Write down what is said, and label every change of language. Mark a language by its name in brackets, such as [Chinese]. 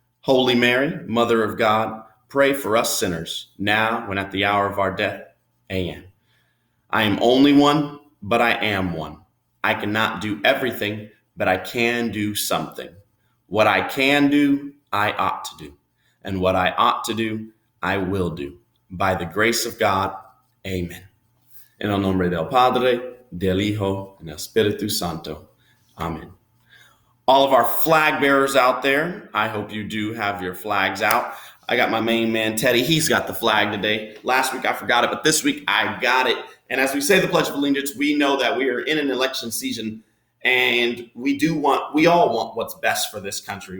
[English] Holy Mary, Mother of God, pray for us sinners, now and at the hour of our death. Amen. I am only one, but I am one. I cannot do everything, but I can do something. What I can do, I ought to do. And what I ought to do, I will do. By the grace of God, amen. [Spanish] En el nombre del Padre, del Hijo, [English] and [Spanish] del Espíritu Santo. [English] Amen. All of our flag bearers out there, I hope you do have your flags out. I got my main man, Teddy. He's got the flag today. Last week, I forgot it, but this week, I got it. And as we say the Pledge of Allegiance, we know that we are in an election season, and we all want what's best for this country.